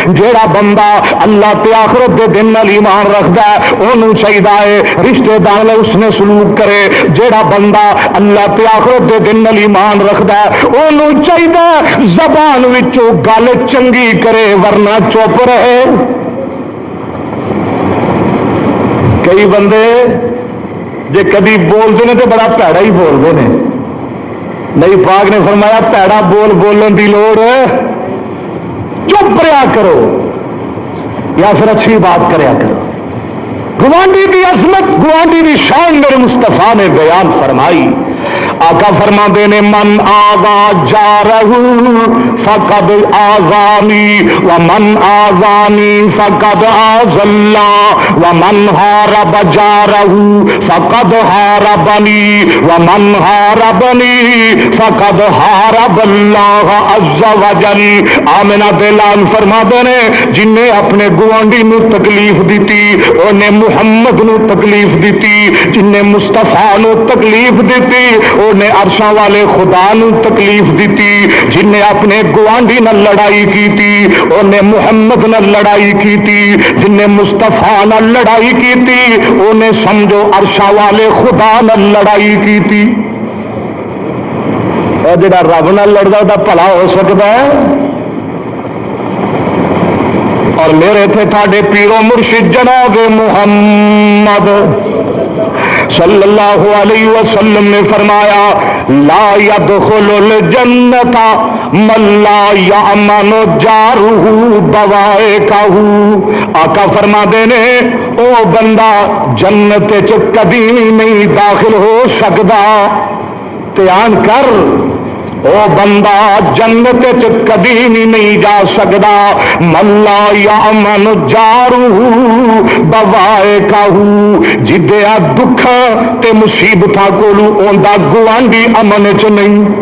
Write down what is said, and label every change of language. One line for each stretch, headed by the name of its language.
Punjabi: جیڑا بندہ اللہ تے آخرت دے دن نال ایمان رکھدا ہے اونوں چاہیدا ہے رشتہ دار اس نے سلوک کرے. جیڑا بندہ اللہ تے آخرت دے دن نال ایمان رکھدا ہے اونوں چاہیدا زبان وچوں گل چنگی کرے ورنہ چپ رہے. کئی بندے جے کبھی بولتے ہیں تو بڑا پیڑا ہی بولتے ہیں. نبی پاک نے فرمایا پیڑا بول بولن دی لوڑ چپ رہا کرو یا پھر اچھی بات کریا کرو. گوانڈی دی عظمت گوانڈی دی شان میرے مصطفیٰ نے بیان فرمائی.
Arabic: آقا فرماندے نے من آذا جارہ فقد آذانی ومن آذانی فقد آذى اللہ ومن حارب جارہ فقد حاربنی ومن حاربنی فقد حارب اللہ عز وجل.
Punjabi: آمنہ دلال فرماندے نے جن نے اپنے گوانڈی نو تکلیف دیتی انہیں محمد نو تکلیف دیتی, جن نے مصطفیٰ نو تکلیف دیتی انہیں عرشاں والے خدا نو تکلیف دیتی. جن نے اپنے گوانڈی نال لڑائی کیتی انہیں محمد نال لڑائی کیتی. جن نے مصطفیٰ نال لڑائی کیتی انہیں سمجھو عرشاں والے خدا نال لڑائی کیتی. اور جڑا رب نال لڑدا دا بھلا ہو سکتا ہے. اور میرے تھے تھاڈے پیرو مرشد جناب محمد
Arabic: صلی اللہ علیہ وسلم نے فرمایا لا يدخل الجنت من لا یامن جارہ بوائقہ.
Punjabi: آقا فرما دے نے او بندہ جنت چ کبھی نہیں داخل ہو سکدا. دھیان کر، او بندہ جنت چ کبھی نہیں جا سکدا
Arabic: من لا یامن جارہ بوائقہ،
Punjabi: جدیا دکھ تے مصیبتاں کولو اوندا گوانڈی امن چ نہیں.